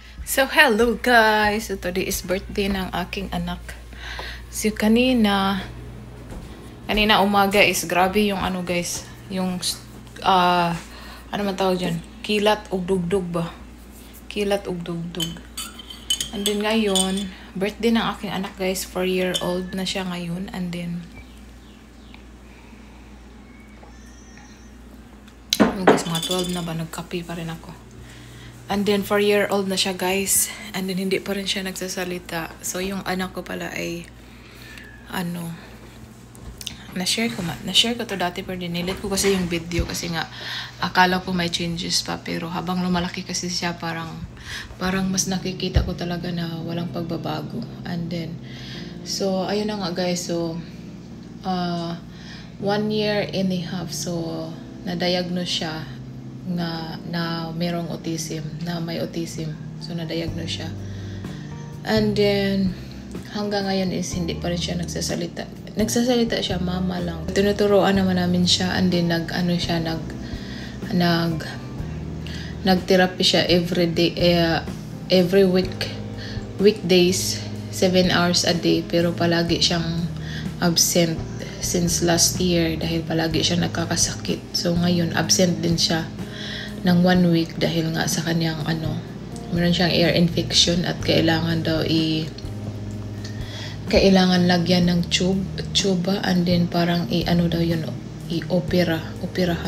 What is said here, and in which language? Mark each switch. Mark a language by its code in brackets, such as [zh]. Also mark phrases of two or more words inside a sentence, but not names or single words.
[en] So, hello guys! So, today is birthday [tl] ng aking anak. So, kanina umaga is grabe yung ano guys, yung, ano man tawag dyan? [ceb] Kilat ug dugdug ba? Kilat ug dugdug. [en] And then [tl] ngayon, birthday ng aking anak guys, 4-year-old na siya ngayon. [en] And then, guys, [tl] mga 12 na ba? Nagkape pa rin ako. [en] And then, [tl] 4-year-old na siya, guys. [en] And then, [tl] hindi pa rin siya nagsasalita. So, yung anak ko pala ay, na-share ko to dati pero dinilit ko kasi yung video kasi nga, akala ko may changes pa. Pero habang lumalaki kasi siya, parang mas nakikita ko talaga na walang pagbabago. [en] And then, so, [tl] ayun na nga, guys. [en] So, 1 year and a half. So, [tl] na-diagnose siya na mayroong autism, na may autism. So, na-diagnose siya. [en] And then, [tl] hanggang ngayon is hindi pa rin siya nagsasalita. Nagsasalita siya, mama lang. Tinuturoan naman namin siya, [en] and then [tl] nag-therapy siya [en] every day, every weekdays, 7 hours a day. [tl] Pero palagi siyang absent [en] since last year [tl] dahil palagi siya nagkakasakit. So, ngayon, absent din siya ng 1 week dahil nga sa kanyang meron siyang [en] ear infection [tl] at kailangan lagyan ng tube, [en] and then [tl] parang operahan.